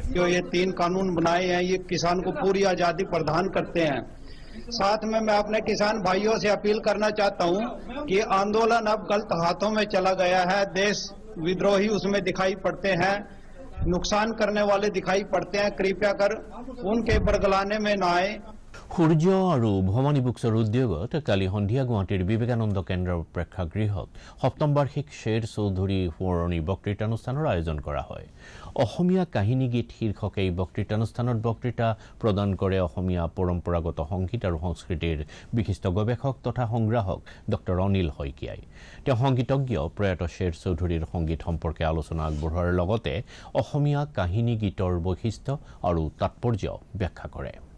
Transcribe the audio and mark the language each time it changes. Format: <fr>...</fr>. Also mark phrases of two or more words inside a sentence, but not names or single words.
<hi>जो ये 3 कानून बनाए हैं ये किसान को पूरी आजादी प्रदान करते हैं साथ में मैं अपने किसान भाइयों से अपील करना चाहता हूं कि आंदोलन अब गलत हाथों में चला गया है देश विद्रोही उसमें दिखाई पड़ते हैं नुकसान करने वाले दिखाई पड़ते हैं कृपया कर उनके बरगलाने में न आए</hi> <as>সূৰ্য আৰু ভৱানী বুকছৰ উদ্যোগত কালি সন্ধিয়া গুৱাহাটীৰ বিবেকানন্দ কেন্দ্ৰৰ প্ৰেক্ষাগৃহত সপ্তম বাৰ্ষিক শ্বেৰ চৌধুৰী সোঁৱৰণী বক্তৃতানুষ্ঠানৰ আয়োজন কৰা হয় অসমীয়া কাহিনী গীত শীৰ্ষক এই বক্তৃতানুষ্ঠানত বক্তৃতা প্ৰদান কৰে অসমীয়া পৰম্পৰাগত সংগীত আৰু সংস্কৃতিৰ বিশিষ্ট গৱেষক তথা সংগ্ৰাহক ডক্টৰ অনিল শইকীয়াই তেওঁ সংগীতজ্ঞ প্ৰয়াত শ্বেৰ চৌধুৰীৰ সংগীত সম্পৰ্কে আলোচনা আগবঢ়োৱাৰ লগতে অসমীয়া কাহিনী গীতৰ বৈশিষ্ট্য আৰু তাৎপৰ্য ব্যাখ্যা কৰে</as>